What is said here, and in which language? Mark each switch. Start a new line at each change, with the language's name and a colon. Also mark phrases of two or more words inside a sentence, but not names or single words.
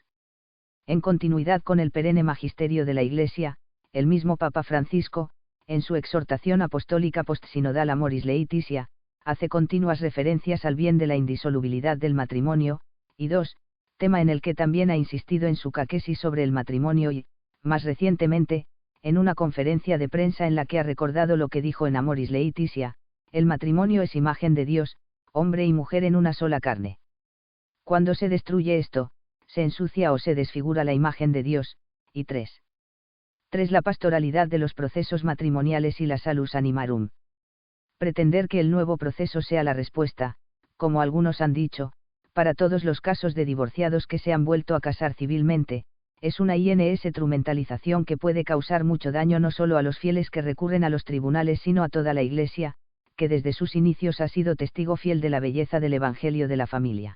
Spanish: En continuidad con el perenne magisterio de la Iglesia, el mismo Papa Francisco, en su exhortación apostólica postsinodal Amoris Laetitia, hace continuas referencias al bien de la indisolubilidad del matrimonio, y 2, tema en el que también ha insistido en su caquesis sobre el matrimonio y, más recientemente, en una conferencia de prensa en la que ha recordado lo que dijo en Amoris Laetitia, el matrimonio es imagen de Dios, hombre y mujer en una sola carne. Cuando se destruye esto, se ensucia o se desfigura la imagen de Dios, y 3. La pastoralidad de los procesos matrimoniales y la
Latin: salus animarum.
Spanish: Pretender que el nuevo proceso sea la respuesta, como algunos han dicho, para todos los casos de divorciados que se han vuelto a casar civilmente, es una instrumentalización que puede causar mucho daño no solo a los fieles que recurren a los tribunales sino a toda la Iglesia, que desde sus inicios ha sido testigo fiel de la belleza del Evangelio de la familia.